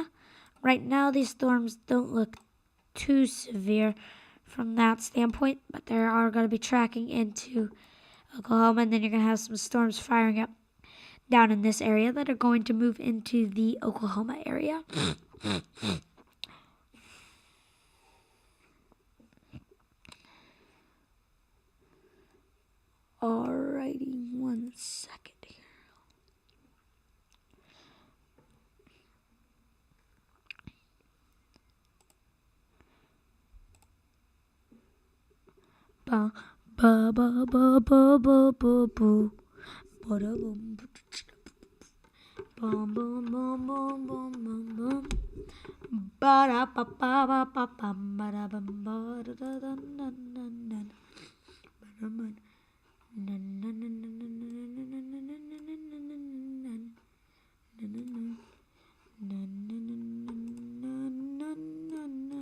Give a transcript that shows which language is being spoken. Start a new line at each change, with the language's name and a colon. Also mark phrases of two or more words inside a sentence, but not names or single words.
English: Right now, these storms don't look too severe from that standpoint, but they are gonna be tracking into Oklahoma, and then you're gonna have some storms firing up down in this area that are going to move into the Oklahoma area. Alrighty, 1 second here. Ba ba ba ba ba ba ba boo. Ba da boom. Bum bum bum bum bum bum bum. Ba da ba ba ba ba bum ba da bum ba da da da da da da. Ba da ba. Na na na na na na na na na na na na na na. Na na na. Na na na na na na na na.